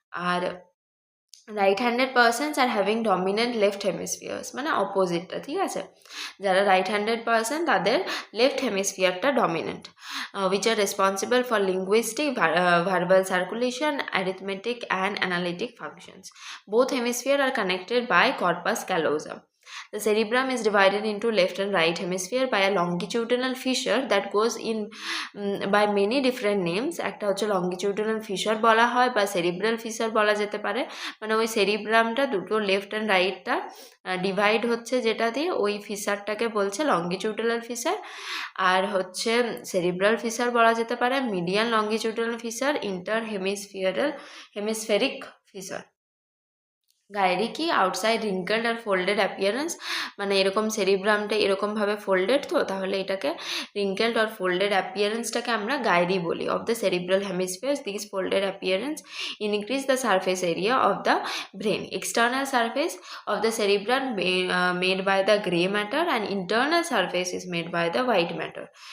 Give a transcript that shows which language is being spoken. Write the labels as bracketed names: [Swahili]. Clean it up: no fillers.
[English] আর right handed persons are having dominant left hemispheres, মানে অপোজিটটা। [Bangla] ঠিক আছে, যারা রাইট হ্যান্ডেড পার্সন তাদের left হেমিস্ফিয়ারটা dominant, [English] Which are responsible for linguistic, verbal circulation, arithmetic and analytic functions. Both hemisphere are connected by corpus callosum. The cerebrum is divided into left and right hemisphere by a longitudinal fissure that goes in by many different names. [Bangla] একটা হচ্ছে longitudinal fissure বলা হয় বা cerebral fissure বলা যেতে পারে, মানে ওই সেরিব্রামটা দুটো লেফট অ্যান্ড রাইটটা ডিভাইড হচ্ছে যেটা দিয়ে, ওই ফিসারটাকে বলছে লঙ্গিটিউডাল ফিসার। আর হচ্ছে সেরিব্রাল ফিসার বলা যেতে পারে, মিডিয়ান লঙ্গিটিউডাল ফিসার, ইন্টার হেমিস্ফেরিক ফিসার। গায়েরি কি? [English] outside wrinkled আর folded appearance, [Bangla] মানে এরকম সেরিব্রামটা এরকমভাবে ফোল্ডেড, তো তাহলে এটাকে রিঙ্কেলড আর ফোল্ডেড অ্যাপিয়ারেন্সটাকে আমরা গায়েরি বলি। [English] Of the cerebral hemispheres this folded appearance increase the surface area of the brain. External surface of the cerebrum made by the grey matter and internal surface is made by the white matter.